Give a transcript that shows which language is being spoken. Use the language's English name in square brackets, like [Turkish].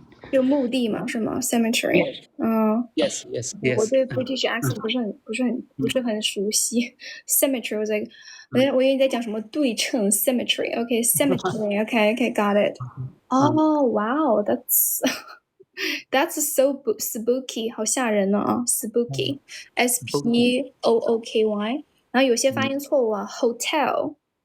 [Chinese] 就墓地嘛，是吗 ？Cemetery。 [English] Yes. [Chinese] 我对 British accent 不是很熟悉。 Cemetery，我在，我以为你在讲什么对称 cemetery。Okay，cemetery。 [English] Okay, got it. Oh, wow, that's so spooky， [Chinese] 好吓人呢啊 [English] ，spooky，spooky。 [Chinese] 然后有些发音错误啊 ，hotel。